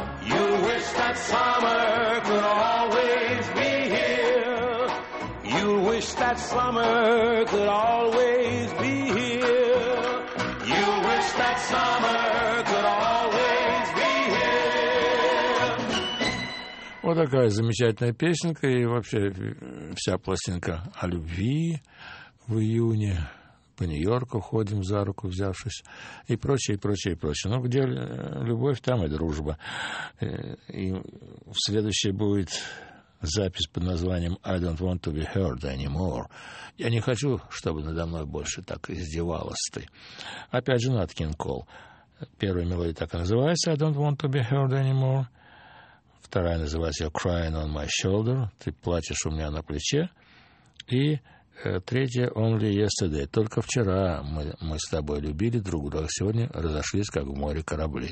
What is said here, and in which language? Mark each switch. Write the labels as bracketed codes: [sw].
[en] You'll wish that summer could always be. You'll wish that summer could always be here. You'll wish that summer could always be here. [ru] Вот такая замечательная песенка, и вообще вся пластинка о любви в июне. По Нью-Йорку ходим за руку, взявшись, и прочее, и прочее, и прочее. Ну, где любовь, там и дружба. И следующее будет... Запись под названием [en] «I don't want to be heard anymore». [ru] «Я не хочу, чтобы надо мной больше так издевалась ты». Опять же, Нат Кинг Кол. Первая мелодия так и называется [en] «I don't want to be heard anymore». [ru] Вторая называется [en] «You're crying on my shoulder». [ru] «Ты плачешь у меня на плече». И третья [en] «Only yesterday». [ru] «Только вчера мы с тобой любили друг друга, сегодня разошлись, как в море корабли».